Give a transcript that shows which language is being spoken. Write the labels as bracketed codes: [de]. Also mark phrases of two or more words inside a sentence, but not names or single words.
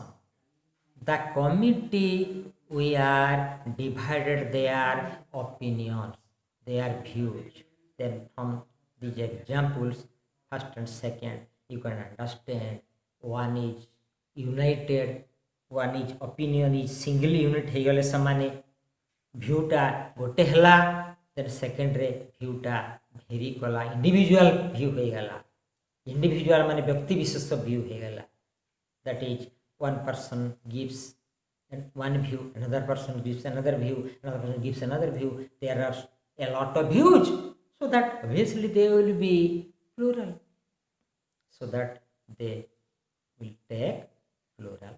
[en] The committee where divided their opinions, their views. Then from these examples, first and second, you can understand one is united, one is opinion is single unit [or] ହେଇଗଲେ ସେମାନେ [en] viewଟା [or] ଗୋଟେ ହେଲା, [en] then second रे viewଟା vary କଲା, individual view ହେଇଗଲା, individual [or] ମାନେ ବ୍ୟକ୍ତି ବିଶେଷ [en] view ହେଇଗଲା. That is, one person gives one view, another person gives another view, another person gives another view. There are a lot of views, so that obviously they will be plural, so that they will take plural.